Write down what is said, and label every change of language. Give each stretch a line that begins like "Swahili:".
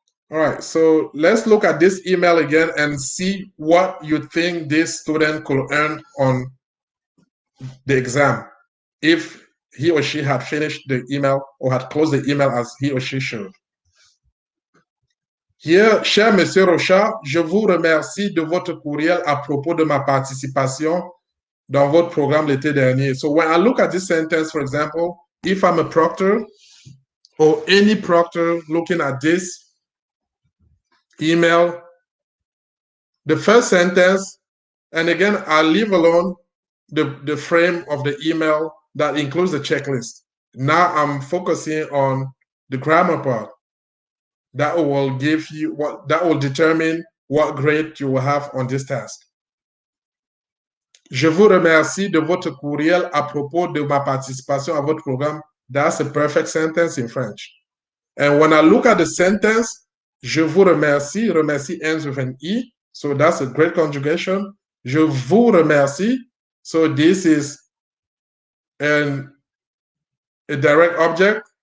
English: All right, so let's look at this email again and see what you think this student could earn on the exam if he or she had finished the email or had closed the email as he or she should.
French: Here, cher Monsieur Rochard, je vous remercie de votre courriel à propos de ma participation dans votre programme l'été dernier.
English: So when I look at this sentence, for example, if I'm a proctor or any proctor looking at this email, the first sentence, and again, I'll leave alone the frame of the email that includes the checklist. Now I'm focusing on the grammar part. That will give you that will determine what grade you will have on this task.
French: Je vous remercie de votre courriel à propos de ma participation à votre programme.
English: That's a perfect sentence in French. And when I look at the sentence,
French: je vous remercie,
English: remercie ends with an E, so that's a great conjugation.
French: Je vous remercie,
English: so this is a direct object.